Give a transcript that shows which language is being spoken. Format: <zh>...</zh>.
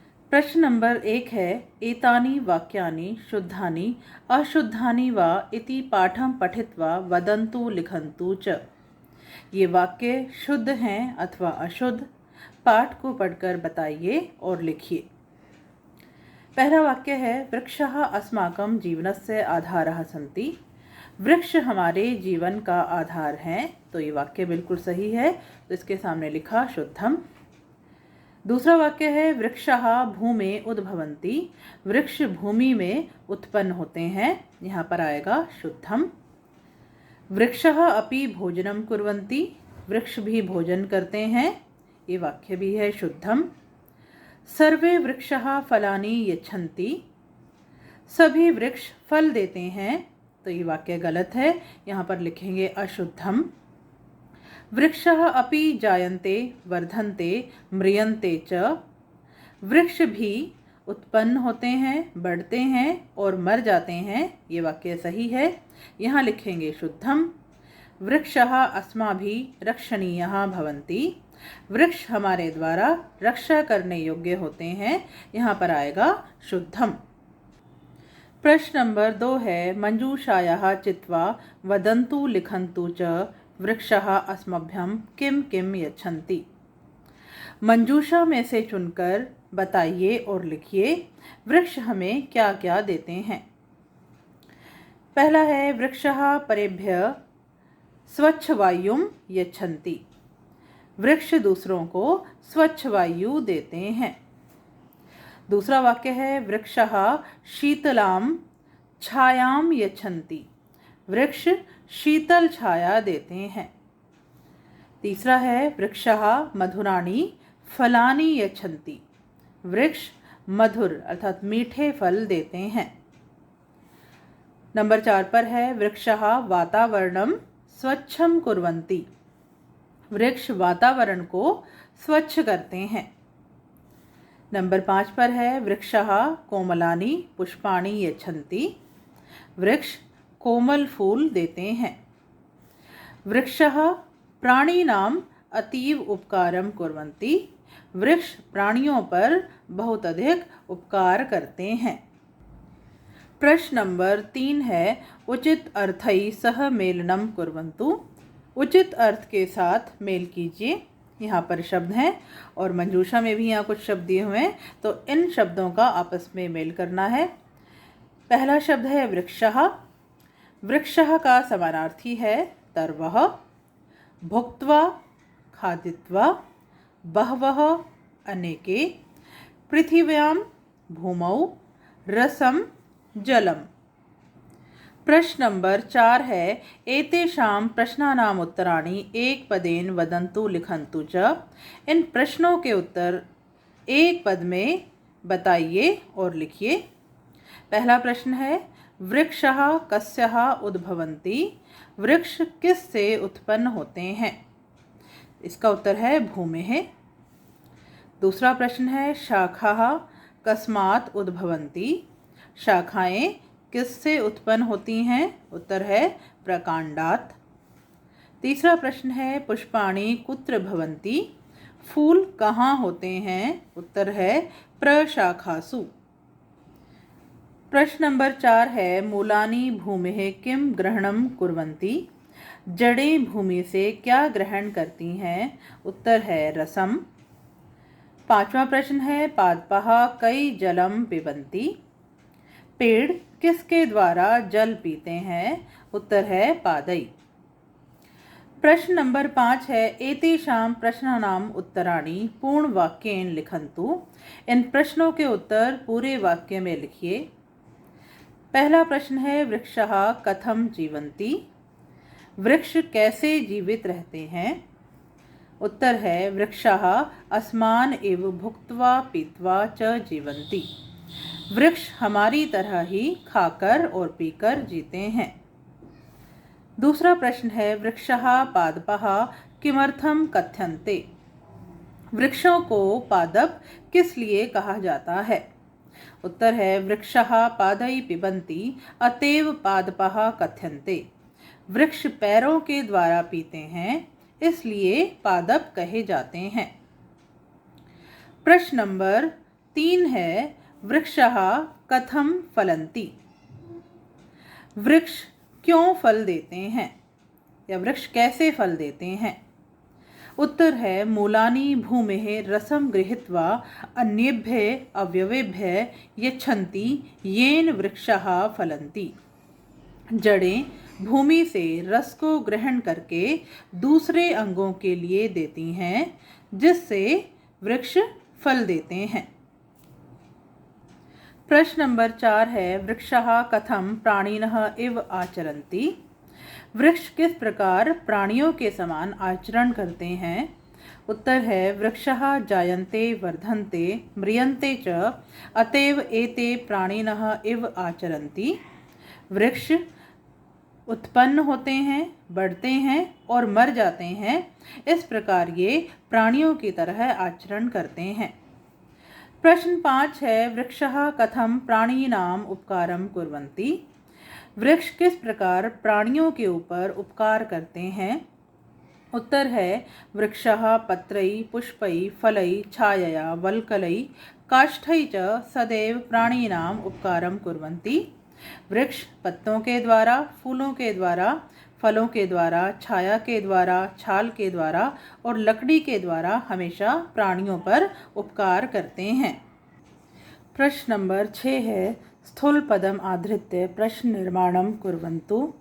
<hi>प्रश्न नंबर 1 है,</hi> <sa>एतानि वाक्यानि शुद्धानि अशुद्धानि वा इति पाठं पठित्वा वदन्तु लिखन्तु च।</sa> <hi>ये वाक्य शुद्ध हैं अथवा अशुद्ध, पाठ को पढ़कर बताइए और लिखिए। पहला वाक्य है,</hi> <sa>वृक्षः अस्माकं जीवनस्य आधारः सन्ति।</sa> <hi>वृक्ष हमारे जीवन का आधार हैं, तो ये वाक्य बिल्कुल सही है। तो इसके सामने लिखा शुद्धम। दूसरा वाक्य है,</hi> <sa>वृक्षः भूमे उद्भवन्ति।</sa> <hi>वृक्ष भूमि में उत्पन्न होते हैं, यहाँ पर आएगा शुद्धम।</hi> <sa>वृक्षः अपि भोजनं कुर्वन्ति।</sa> <hi>वृक्ष भी भोजन करते हैं, ये वाक्य भी है शुद्धम।</hi> <sa>सर्वे वृक्षः फलानि यच्छन्ति।</sa> <hi>सभी वृक्ष फल देते हैं, तो ये वाक्य गलत है, यहाँ पर लिखेंगे अशुद्धम।</hi> <sa>वृक्षः अपि जायन्ते वर्धन्ते म्रियन्ते च।</sa> <hi>वृक्ष भी उत्पन्न होते हैं, बढ़ते हैं और मर जाते हैं, ये वाक्य सही है, यहाँ लिखेंगे शुद्धम।</hi> <sa>वृक्षः अस्माभिः रक्षणीयः भवन्ति।</sa> <hi>वृक्ष हमारे द्वारा रक्षा करने योग्य होते हैं, यहाँ पर आएगा शुद्धम। प्रश्न नंबर 2 है,</hi> <sa>मंजूषायाः चित्वा वदन्तु लिखन्तु च वृक्षः अस्मभ्यं किं किं यच्छन्ति।</sa> <hi>मंजूषा में से चुनकर बताइए और लिखिए वृक्ष हमें क्या क्या देते हैं। पहला है,</hi> <sa>वृक्षः परेभ्यः स्वच्छ वायुं यच्छन्ति।</sa> <hi>वृक्ष दूसरों को स्वच्छ वायु देते हैं। दूसरा वाक्य है,</hi> <sa>वृक्षः शीतलां छायां यच्छन्ति।</sa> <hi>वृक्ष शीतल छाया देते हैं। तीसरा है,</hi> <sa>वृक्षः मधुराणि फलानि यच्छन्ति।</sa> <hi>वृक्ष मधुर अर्थात मीठे फल देते हैं। नंबर 4 पर है,</hi> <sa>वृक्षः वातावरणं स्वच्छं कुर्वन्ति।</sa> <hi>वृक्ष वातावरण को स्वच्छ करते हैं। नंबर 5 पर है,</hi> <sa>वृक्षः कोमलानि पुष्पाणि यच्छन्ति।</sa> <hi>वृक्ष कोमल फूल देते हैं।</hi> <sa>वृक्षः प्राणिनां अतीव उपकारं कुर्वन्ति।</sa> <hi>वृक्ष प्राणियों पर बहुत अधिक उपकार करते हैं। प्रश्न नंबर 3 है,</hi> <sa>उचित अर्थैः सह मेलनं कुर्वन्तु।</sa> <hi>उचित अर्थ के साथ मेल कीजिए। यहाँ पर शब्द हैं और मंजूषा में भी यहाँ कुछ शब्द दिए हुए हैं, तो इन शब्दों का आपस में मेल करना है। पहला शब्द है वृक्षः। वृक्षः का समानार्थी है तर्वः।</hi> <sa>भुक्त्वा खादित्वा, बहवः अनेके, पृथिव्यां भूमौ, रसं जलम।</sa> <hi>प्रश्न नंबर 4 है,</hi> <sa>एतेषां प्रश्नानाम् उत्तराणि एकपदेन वदन्तु लिखन्तु च।</sa> <hi>इन प्रश्नों के उत्तर एक पद में बताइए और लिखिए। पहला प्रश्न है,</hi> <sa>वृक्षः कस्यः उद्भवन्ति।</sa> <hi>वृक्ष किस से उत्पन्न होते हैं। इसका उत्तर है भूमेः। दूसरा प्रश्न है,</hi> <sa>शाखाः कस्मात् उद्भवन्ति।</sa> <hi>शाखाएं किससे उत्पन्न होती हैं। उत्तर है प्रकांडात्। तीसरा प्रश्न है,</hi> <sa>पुष्पाणि कुत्र भवन्ति।</sa> <hi>फूल कहाँ होते हैं। उत्तर है प्रशाखासु। प्रश्न नंबर 4 है,</hi> <sa>मूलानि भूमेः किं ग्रहणं कुर्वन्ति।</sa> <hi>जड़ें भूमि से क्या ग्रहण करती हैं। उत्तर है रसम। पांचवा प्रश्न है,</hi> <sa>पादपः कै जलं पिबन्ति।</sa> <hi>पेड़ किसके द्वारा जल पीते हैं। उत्तर है पादै। प्रश्न नंबर 5 है,</hi> <sa>एतेषां प्रश्नानाम् उत्तराणि पूर्णवाक्येन लिखन्तु।</sa> <hi>इन प्रश्नों के उत्तर पूरे वाक्य में लिखिए। पहला प्रश्न है,</hi> <sa>वृक्षः कथं जीवन्ति।</sa> <hi>वृक्ष कैसे जीवित रहते हैं। उत्तर है,</hi> <sa>वृक्षः अस्मान् एव भुक्त्वा पीत्वा च जीवन्ति।</sa> <hi>वृक्ष हमारी तरह ही खाकर और पीकर जीते हैं। दूसरा प्रश्न है,</hi> <sa>वृक्षः पादपः किमर्थं कथ्यन्ते।</sa> <hi>वृक्षों को पादप किस लिए कहा जाता है। उत्तर है,</hi> <sa>वृक्षः पादै पिबन्ति अतएव पादपः कथ्यन्ते।</sa> <hi>वृक्ष पैरों के द्वारा पीते हैं, इसलिए पादप कहे जाते हैं। प्रश्न नंबर 3 है,</hi> <sa>वृक्षः कथम फलन्ति।</sa> <hi>वृक्ष क्यों फल देते हैं या वृक्ष कैसे फल देते हैं? उत्तर है,</hi> <sa>मूलानि भूमेः रसं गृहीत्वा अन्येभ्यः अवयवेभ्यः यच्छन्ति येन वृक्षाः फलन्ति।</sa> <hi>जड़ें भूमि से रस को ग्रहण करके दूसरे अंगों के लिए देती हैं, जिससे वृक्ष फल देते हैं। प्रश्न नंबर 4 है,</hi> <sa>वृक्षाः कथम प्राणिनः इव आचरन्ति।</sa> <hi>वृक्ष किस प्रकार प्राणियों के समान आचरण करते हैं? उत्तर है,</hi> <sa>वृक्षाः जायन्ते वर्धन्ते म्रियन्ते च अतएव एते प्राणिनः इव आचरन्ति।</sa> <hi>वृक्ष उत्पन्न होते हैं, बढ़ते हैं और मर जाते हैं, इस प्रकार ये प्राणियों की तरह आचरण करते हैं। प्रश्न 5 है,</hi> <sa>वृक्षाः कथम प्राणिनाम उपकारम कुर्वन्ति।</sa> <hi>वृक्ष किस प्रकार प्राणियों के ऊपर उपकार करते हैं? उत्तर है,</hi> <sa>वृक्षाः पत्रैः पुष्पैः फलैः छायया वल्कलैः काष्ठैः च सदैव प्राणिनाम उपकारम कुर्वन्ति।</sa> <hi>वृक्ष पत्तों के द्वारा, फूलों के द्वारा, फलों के द्वारा, छाया के द्वारा, छाल के द्वारा और लकड़ी के द्वारा हमेशा प्राणियों पर उपकार करते हैं। प्रश्न नंबर 6 है,</hi> <sa>स्थूल पदम आधृत्य प्रश्न निर्माणम कुर्वन्तु।</sa>